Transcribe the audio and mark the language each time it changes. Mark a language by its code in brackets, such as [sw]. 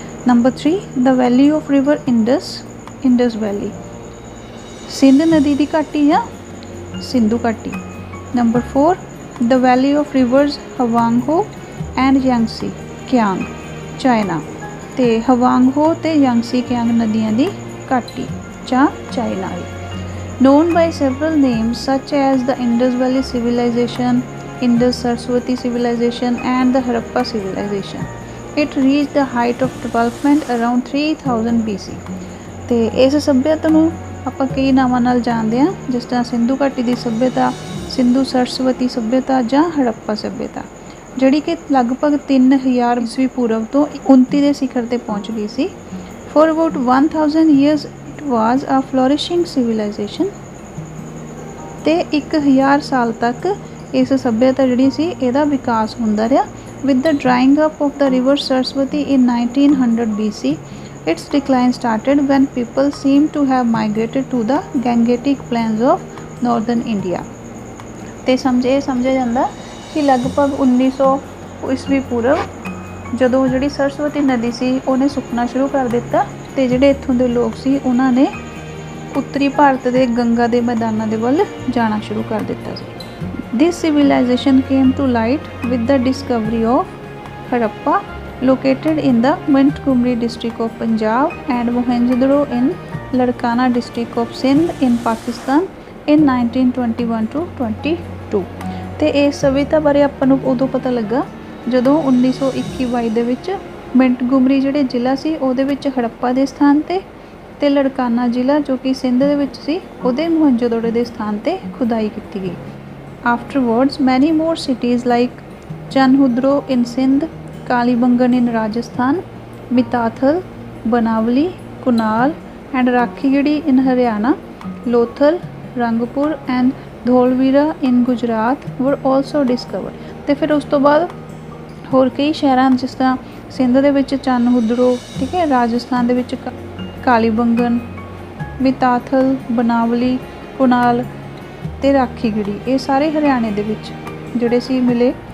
[en] number 3 the valley of river Indus, Indus valley, [pa] ਸਿੰਧ ਨਦੀ ਦੀ ਘਾਟੀ ਜਾਂ ਸਿੰਧੂ ਘਾਟੀ। [en] number 4 the valley of rivers Hwang Ho and Yangtze Kiang, China, [pa] ਅਤੇ ਹਵਾਂਗਹੋ ਅਤੇ ਯਾਂਗਸੀ ਕਿਆਂਗ ਨਦੀਆਂ ਦੀ ਘਾਟੀ ਜਾਂ China. [en] Known by several names such as the Indus Valley Civilization, Indus Saraswati Civilization and the Harappa Civilization. It reached the height of development around 3000 BC. [pa] ਅਤੇ ਇਸ ਸੱਭਿਅਤਾ ਨੂੰ ਆਪਾਂ ਕਈ ਨਾਵਾਂ ਨਾਲ ਜਾਣਦੇ ਹਾਂ, ਜਿਸ ਤਰ੍ਹਾਂ ਸਿੰਧੂ ਘਾਟੀ ਦੀ ਸੱਭਿਅਤਾ, ਸਿੰਧੂ ਸਰਸਵਤੀ ਸੱਭਿਅਤਾ ਜਾਂ ਹੜੱਪਾ ਸੱਭਿਅਤਾ, ਜਿਹੜੀ ਕਿ ਲਗਭਗ 3000 ਈਸਵੀ ਪੂਰਵ ਤੋਂ 29 ਦੇ ਸਿਖਰ 'ਤੇ ਪਹੁੰਚ ਗਈ ਸੀ। [en] For about 1000 years it was a flourishing civilization. [pa] ਅਤੇ 1000 ਸਾਲ ਤੱਕ ਇਸ ਸੱਭਿਅਤਾ ਜਿਹੜੀ ਸੀ ਇਹਦਾ ਵਿਕਾਸ ਹੁੰਦਾ ਰਿਹਾ। [en] With the drying up of the river Saraswati in 1900 BC, its decline started when people seem to have migrated to the Gangetic plains of northern India. [pa] ਅਤੇ ਸਮਝਿਆ ਜਾਂਦਾ ਕਿ ਲਗਭਗ 1900 ਈਸਵੀ ਪੂਰਵ ਜਦੋਂ ਜਿਹੜੀ ਸਰਸਵਤੀ ਨਦੀ ਸੀ ਉਹਨੇ ਸੁੱਕਣਾ ਸ਼ੁਰੂ ਕਰ ਦਿੱਤਾ ਅਤੇ ਜਿਹੜੇ ਇੱਥੋਂ ਦੇ ਲੋਕ ਸੀ ਉਹਨਾਂ ਨੇ ਉੱਤਰੀ ਭਾਰਤ ਦੇ ਗੰਗਾ ਦੇ ਮੈਦਾਨਾਂ ਦੇ ਵੱਲ ਜਾਣਾ ਸ਼ੁਰੂ ਕਰ ਦਿੱਤਾ ਸੀ। [en] This civilization came to light with the discovery of Harappa, located in the Montgomery district of Punjab, and Mohenjo-daro in Larkana district of Sindh in Pakistan in 1921 to 22। [pa] ਤੇ ਇਸ ਸਭਿਅਤਾ ਬਾਰੇ ਆਪਾਂ ਨੂੰ ਉਦੋਂ ਪਤਾ ਲੱਗਾ ਜਦੋਂ 1921-22 ਦੇ ਵਿੱਚ ਮਿੰਟਗੁਮਰੀ ਜਿਹੜੇ ਜ਼ਿਲ੍ਹਾ ਸੀ ਉਹਦੇ ਵਿੱਚ ਹੜੱਪਾ ਦੇ ਸਥਾਨ ਤੇ ਲੜਕਾਨਾ ਜ਼ਿਲ੍ਹਾ ਜੋ ਕਿ ਸਿੰਧ ਦੇ ਵਿੱਚ ਸੀ ਉਹਦੇ ਮੋਹਨਜੋਦੜੋ ਦੇ ਸਥਾਨ ਤੇ ਖੁਦਾਈ ਕੀਤੀ ਗਈ। [en] Afterwards, many more cities like Chanhudro in Sindh, Kalibangan in Rajasthan, Mitathal, Banawali, Kunal and Rakhigadi in Haryana, Lothal, Rangpur and Dholvira in Gujarat were also discovered। [pa] ਤੇ ਫਿਰ ਉਸ ਤੋਂ ਬਾਅਦ ਹੋਰ ਕਈ ਸ਼ਹਿਰਾਂ ਜਿਸ ਤਰ੍ਹਾਂ ਸਿੰਧ ਦੇ ਵਿੱਚ ਚਨਹੁਦਰੋ, ਠੀਕ ਹੈ, ਰਾਜਸਥਾਨ ਦੇ ਵਿੱਚ ਕਾਲੀਬੰਗਨ, ਮਿਤਾਥਲ, ਬਨਾਵਲੀ, ਕੁਨਾਲ ਤੇ ਰਾਖੀਗੜੀ, ਇਹ ਸਾਰੇ ਹਰਿਆਣੇ ਦੇ ਵਿੱਚ ਜਿਹੜੇ ਸੀ ਮਿਲੇ।